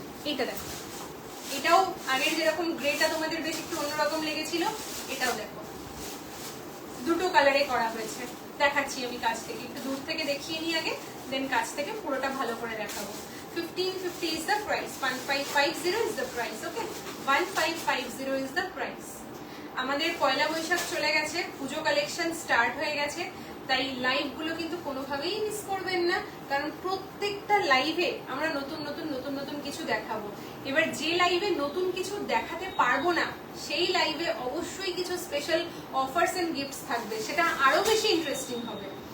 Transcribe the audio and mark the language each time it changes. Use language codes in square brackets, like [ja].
[bn] এইটা দেখো, এটাও আগের যেরকম গ্রেটা তোমাদের বেশ একটু অন্যরকম লেগেছিল, এটাও দেখো দুটো কালারে করা হয়েছে। দেখাচ্ছি আমি কাছ থেকে, একটু দূর থেকে দেখিয়ে নিই আগে, দেন কাছ থেকে পুরোটা ভালো করে দেখাবো। [en] 1550 is the price, 1550 is the price, okay, 1550 is the price। [bn] আমাদের পয়লা বৈশাখ চলে গেছে, পুজো কালেকশন স্টার্ট হয়ে গেছে, তাই লাইভ গুলো কিন্তু কোনোভাবেই মিস করবেন না, কারণ প্রত্যেকটা লাইভে আমরা নতুন নতুন নতুন নতুন কিছু দেখাবো। এবার যে লাইভে নতুন কিছু দেখাতে পারবো না, সেই লাইভে অবশ্যই কিছু স্পেশাল অফার্স এন্ড গিফটস থাকবে, সেটা আরো বেশি ইন্টারেস্টিং হবে।